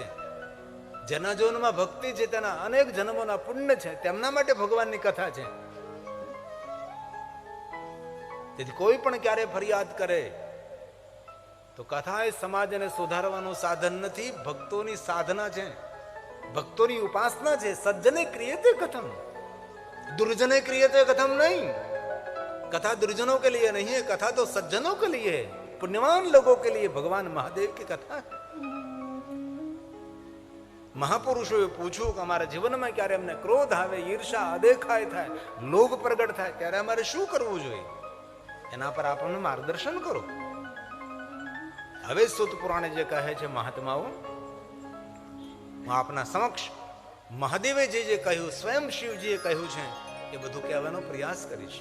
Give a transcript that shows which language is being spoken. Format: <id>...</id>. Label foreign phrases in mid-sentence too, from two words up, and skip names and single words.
<gu>જેના જીવનમાં ભક્તિ છે, તેના અનેક જન્મોના પુણ્ય છે, તેમના માટે ભગવાનની કથા છે. તેથી કોઈ પણ ક્યારે ફરિયાદ કરે તો કથા એ સમાજને સુધારવાનું સાધન નથી, ભક્તોની સાધના છે, ભક્તોની ઉપાસના છે.</gu> <sa>सज्जने क्रियते कथम, दुर्जने क्रियते कथम नहीं.</sa> <hi>कथा दुर्जनों के लिए नहीं है, कथा तो सज्जनों के लिए है, पुण्यवान लोगों के लिए भगवान महादेव की कथा.</hi> <gu>મહાપુરુષોએ પૂછ્યું કે અમારા જીવનમાં ક્યારે અમને ક્રોધ આવે, ઈર્ષા, અદેખાય થાય, લોભ પ્રગટ થાય, ત્યારે અમારે શું કરવું જોઈએ? એના પર આપણને માર્ગદર્શન કરો. હવે સુત પુરાણે જે કહે છે મહાત્માઓ, હું આપના સમક્ષ મહાદેવે જે કહ્યું, સ્વયં શિવજીએ કહ્યું છે, એ બધું કહેવાનો પ્રયાસ કરીશ.</gu>